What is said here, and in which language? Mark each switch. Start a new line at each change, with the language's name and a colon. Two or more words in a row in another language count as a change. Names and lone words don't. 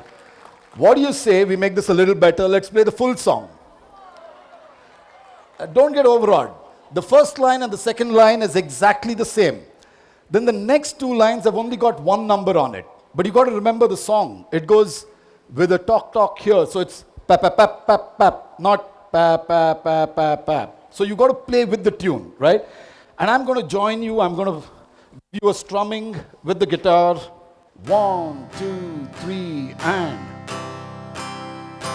English: What do you say we make this a little better? Let's play the full song. Don't get overawed. The first line and the second line is exactly the same. Then the next 2 lines have only got 1 number on it. But you got to remember the song. It goes with a talk here. So it's pap, pap, pap, pap, pap, not pap, pap, pap, pap, pap. So you got to play with the tune, right? And I'm going to join you. I'm going to give you a strumming with the guitar. 1, 2, 3, and.